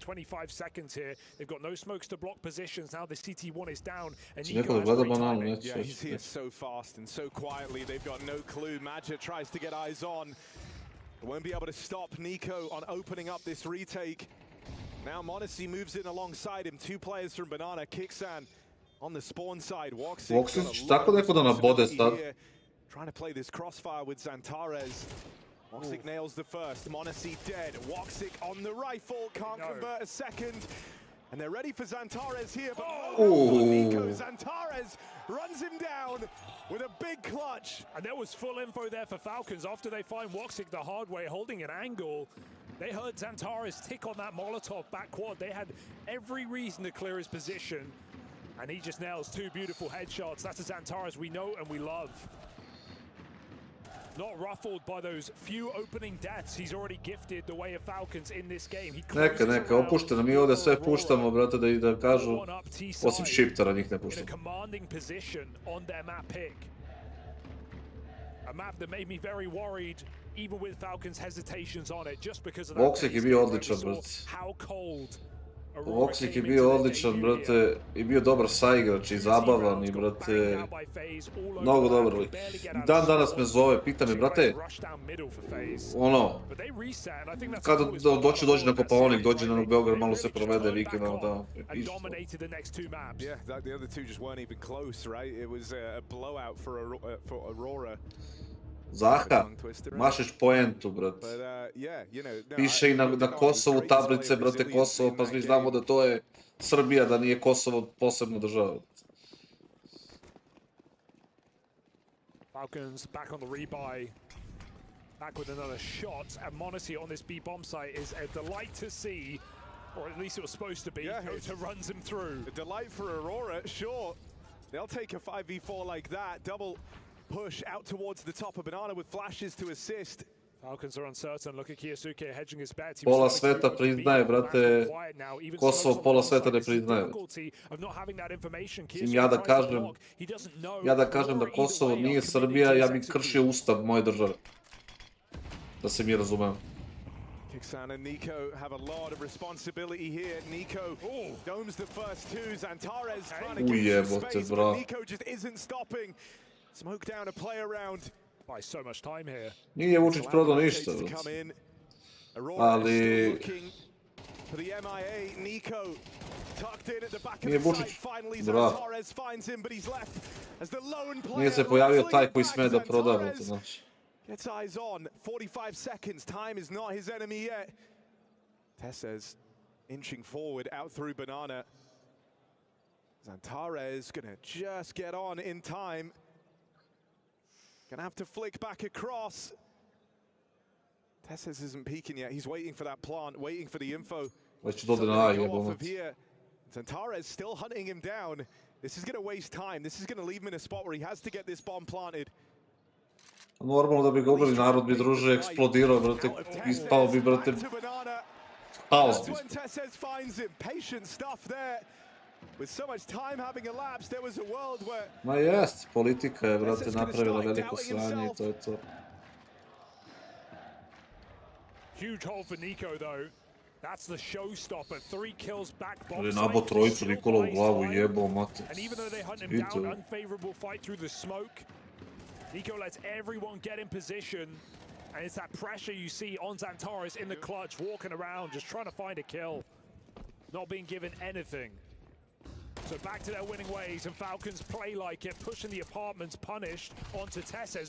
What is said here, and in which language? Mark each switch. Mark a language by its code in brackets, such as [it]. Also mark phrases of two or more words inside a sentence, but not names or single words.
[en] 25 seconds here. They've got no smokes to block positions. Now the CT1 is down. And [sr] Neko da gleda bananu, [en] yeah, he's here so fast and so quietly. They've got no clue. Magic tries to get eyes on. Won't be able to stop Nico on opening up this retake. Now MongolZ moves in alongside him. Two players from Banana. KINGSTON on the spawn side. [sr] Voxic će tako neko da nabode sad. [en] Trying to play this crossfire with Zantares. Voxic nails the first. MongolZ dead. Voxic on the rifle. Can't convert a second. And they're ready for Zantares here. But Nico Zantares runs him down with a big clutch. And there was full info there for Falcons after they find Voxic the hard way, holding an angle. They heard Zantares tick on that Molotov back quad. They had every reason to clear his position. And he just nails two beautiful headshots. That's a Zantares we know and we love. Not ruffled by those few opening deaths he's already gifted the way of Falcons in this game. [sr] Neka, opušteno. Mi ovdje sve puštamo, brate, da kažu, osim Shiptera njih ne puštamo. [en] In a commanding position on their map pick. A map that made me very worried, even with Falcons' hesitations on it, just because of that. [sr] Voxic je bio odličan, brate. [en] How cold [sr] Voxic je bio odličan, brate, i bio dobar saigrač i zabavan i, brate, mnogo dobar lik. Dan danas me zove, pita me, brate, ono, kada dođe na Kopaonik, dođe na Beograd, malo se provede vikend, ono tamo. [en] Yeah, the other two just weren't even close, right? It was a blowout for Aurora. [sr] Zaha, mašeš poentu, brate. Piše i na Kosovu tablice, brate, Kosovo, pa svi znamo da to je Srbija, da nije Kosovo posebna država. [en] Falcons back on the rebuy. Back with another shot, and MongolZ on this B bomb site is a delight to see, or at least it was supposed to be. Hota runs him through. A delight for Aurora, sure. They'll take a 5v4 like that. Double push out towards the top of Banana with flashes to assist. Falcons are uncertain. Look at KINGSTON hedging his bets. [sr] Pola sveta priznaje, brate, Kosovo pola sveta ne priznaje. Ja da kažem da Kosovo nije Srbija, ja bih kršio ustav moje države. Da se mi razumemo. [en] KINGSTON and Nico have a lot of responsibility here. Nico domes the first two. Zantares trying to get some space, but Nico just isn't stopping. Smoke down a play around. By so much time here. [sr] Nije Vučić prodao ništa, ali [en] for the MIA, Nico tucked in at the back of [sr] nije [en] the [sr] Vučić, [en] site. Finally [sr] bravo. [en] Zantares finds him, but he's left as the lone player. [sr] Nije se pojavio taj koji sme da proda, znači. [en] Gets eyes on. 45 seconds. Time is not his enemy yet. Tessez inching forward out through Banana. Zantares gonna just get on in time. Gonna have to flick back across. Tessez isn't peeking yet. He's waiting for that plant, waiting for the info. [sr] Već do dna jebonac. [en] Zantares still hunting him down. This is gonna waste time. This is gonna leave him in a spot where he has to get this bomb planted. [sr] Normalno da bi ga ubili, narod bi druže eksplodirao, brate, ispao bi, brate, haos bi. [en] Tessez finds him. Patient stuff there. With so much time having elapsed, there was a world where... [sr] Ma jest, politika je, brate, napravila veliko sranje i to je to. [en] Huge hole for Nico, though. That's the showstopper. 3 kills back bomb. [sr] Ali nabo trojicu Nikola u glavu jebao, mate. [en] And even though they hunt him down, unfavorable fight through the smoke. Nico lets everyone get in position. And it's that pressure you see on Zantares in the clutch, walking around, just trying to find a kill. Not being given anything. So back to their winning ways, and Falcons play like it, pushing the apartments, punished onto Tessez.